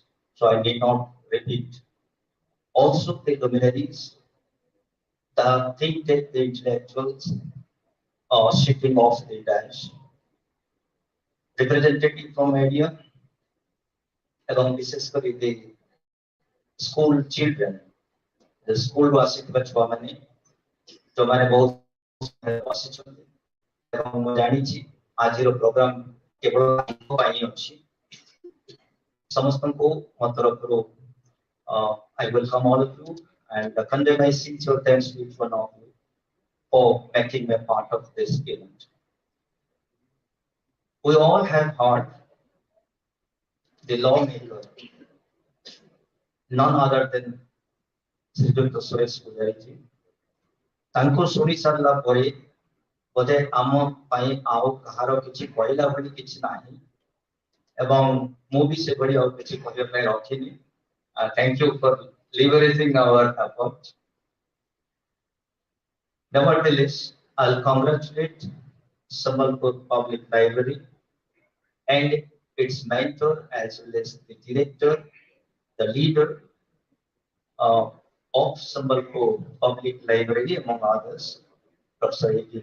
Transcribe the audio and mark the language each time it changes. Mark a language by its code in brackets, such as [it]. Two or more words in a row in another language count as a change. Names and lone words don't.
[en] So I need not repeat. Also, the luminaries, the think tank, the intellectuals sitting off the dais, representative from media, along with the school children, the school was [or] ଛୁଆମାନେ ଯୋଉମାନେ ବହୁତ ବସିଛନ୍ତି ଏବଂ ମୁଁ ଜାଣିଛି ଆଜିର ପ୍ରୋଗ୍ରାମ କେବଳ ତାଙ୍କ ପାଇଁ ଅଛି ସମସ୍ତଙ୍କୁ ମୋ ତରଫରୁ [en] I welcome all of you and convey my sincere thanks to each one of you for making me a part of this event. We all have heard the lawmaker, none other than [or] ଶ୍ରୀଯୁକ୍ତ ସୁରେଶ ପୂଜାରୀ जी ତାଙ୍କୁ ଶୁଣି ସାରିଲା ପରେ ବୋଧେ ଆମ ପାଇଁ ଆଉ କାହାର କିଛି କହିଲା ଭଳି କିଛି ନାହିଁ ଏବଂ ମୁଁ ବି ସେଭଳି ଆଉ କିଛି କହିବା ପାଇଁ ରଖିନି [en] thank you for leveraging our effort. Nevertheless, I'll congratulate Sambalpur Public Library and its mentor as well as the director, the leader of Sambalpur Public Library, among others, Professor A.P.